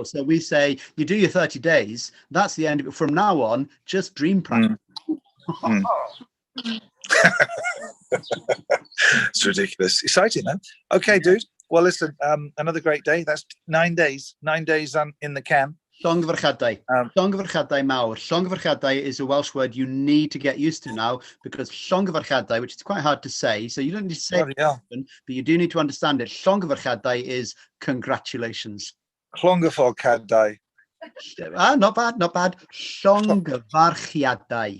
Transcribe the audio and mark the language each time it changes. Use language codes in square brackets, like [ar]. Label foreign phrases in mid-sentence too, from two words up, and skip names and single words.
[en] So we say, you do your 30 days. That's the end of it. From now on, just dream practice. It's ridiculous. Exciting, man. Okay, dude. Well, listen, another great day. That's 9 days. 9 days in the can. [cy] Llongyfarchiadau. Llongyfarchiadau mawr. [en] Llongyfarchiadau is a Welsh word you need to get used to now, because llongyfarchiadau, which is quite hard to say, so you don't need to say it often, but you do need to understand it. Llongyfarchiadau is congratulations. [cy] Llongyfarchiadau. [en] Not bad, not bad. [cy] Llongyfarchiadau.